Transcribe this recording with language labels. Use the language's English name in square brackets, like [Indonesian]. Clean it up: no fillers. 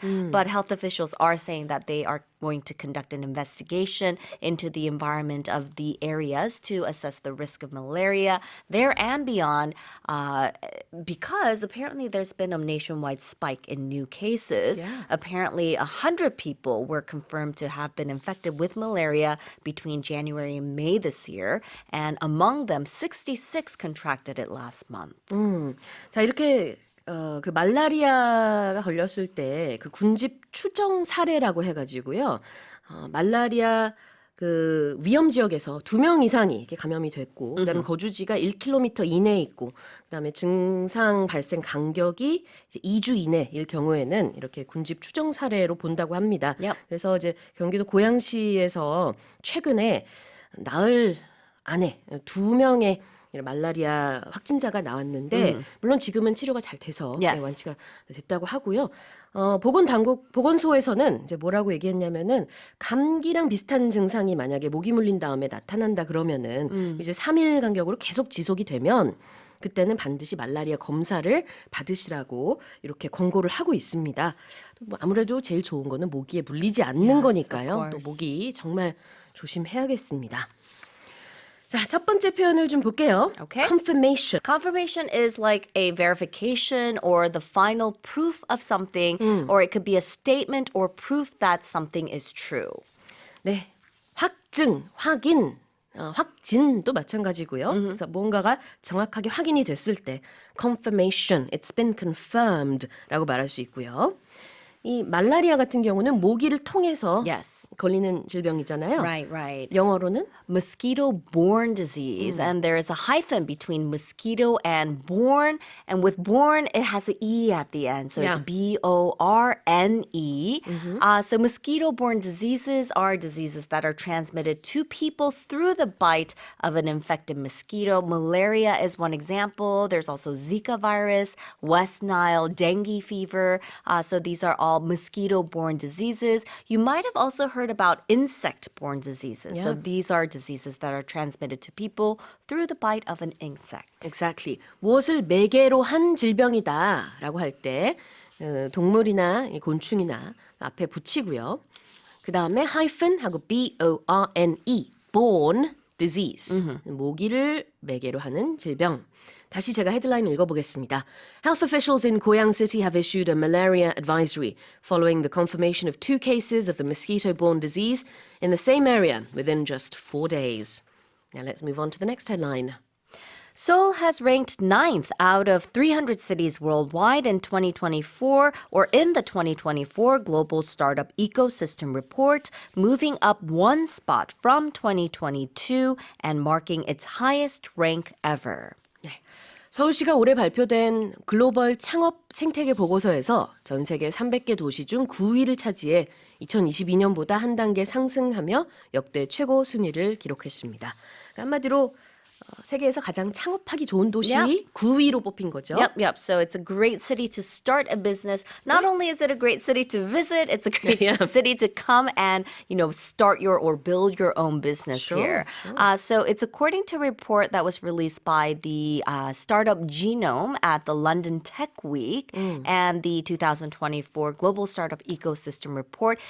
[English] But health officials are saying that they are going to conduct an investigation into the environment of the areas to assess the risk of malaria there and beyond, because apparently there's been a nationwide spike in new cases. Yeah. Apparently 100 people were confirmed to have been infected with malaria between January and May this year, and among them 66 contracted it last month. [Korean] 자, 이렇게 그 말라리아가 걸렸을 때 그 군집 추정 사례라고 해가지고요. 말라리아 그 위험 지역에서 2명 이상이 이렇게 감염이 됐고, 그다음에 거주지가 1km 이내에 있고, 그다음에 증상 발생 간격이 이제 2주 이내일 경우에는 이렇게 군집 추정 사례로 본다고 합니다. [English] Yep. [Korean] 그래서 이제 경기도 고양시에서 최근에 나흘 안에 2명의 말라리아 확진자가 나왔는데 물론 지금은 치료가 잘 돼서 [English] Yes. [Korean] 네, 완치가 됐다고 하고요. 보건소에서는 이제 뭐라고 얘기했냐면은 감기랑 비슷한 증상이 만약에 모기 물린 다음에 나타난다 그러면은 이제 3일 간격으로 계속 지속이 되면 그때는 반드시 말라리아 검사를 받으시라고 이렇게 권고를 하고 있습니다. 뭐 아무래도 제일 좋은 거는 모기에 물리지 않는 [English] Yes, [Korean] 거니까요. [English] of [Korean] 또 [English] course. [Korean] 모기 정말 조심해야겠습니다. 자, 첫 번째 표현을 좀 볼게요. [English] Okay. Confirmation. Confirmation is like a verification or the final proof of something, or it could be a statement or proof that something is true. [Korean] 네, 확증, 확인, 확진도 마찬가지고요. 그래서 뭔가가 정확하게 확인이 됐을 때 confirmation, [English] it's been confirmed [Korean] 라고 말할 수 있고요. 이 말라리아 같은 경우는 모기를 통해서 [English] Yes. [Korean] 걸리는 질병이잖아요. [English] Right. [Korean] 영어로는 [English] Mosquito-borne disease, and there is a hyphen between mosquito and borne, and with borne it has an e at the end, so Yeah. it's B-O-R-N-E. So mosquito-borne diseases are diseases that are transmitted to people through the bite of an infected mosquito. Malaria is one example. There's also Zika virus, West Nile, dengue fever. So these are all mosquito-borne diseases. You might have also heard about insect-borne diseases. So Yeah. these are diseases that are transmitted to people through the bite of an insect. exactly. [Korean] 무엇을 매개로 한 질병이다라고 할 때 동물이나 곤충이나 앞에 붙이고요. 그 다음에 hyphen하고 B-O-R-N-E, borne disease, 모기를 매개로 하는 질병. 다시 제가 헤드라인 읽어보겠습니다. [English] Health officials in Goyang City have issued a malaria advisory following the confirmation of 2 cases of the mosquito-borne disease in the same area within just 4 days. Now let's move on to the next headline. Seoul has ranked 9th out of 300 cities worldwide in 2024, or in the 2024 Global Startup Ecosystem Report, moving up 1 spot from 2022 and marking its highest rank ever. [Korean] 네. 서울시가 올해 발표된 글로벌 창업 생태계 보고서에서 전 세계 300개 도시 중 9위를 차지해 2022년보다 한 단계 상승하며 역대 최고 순위를 기록했습니다. 그러니까 한마디로 세계에서 가장 창업하기 좋은 도시 [English] Yep. [Korean] 9위로 뽑힌 거죠. [English] Yep. So it's a great city to start a business. Not only is it a great city to visit, it's a great Yeah. city to come and, start your or build your own business here. So it's according to a report that was released by the Startup Genome at the London Tech Week and the 2024 Global Startup Ecosystem Report.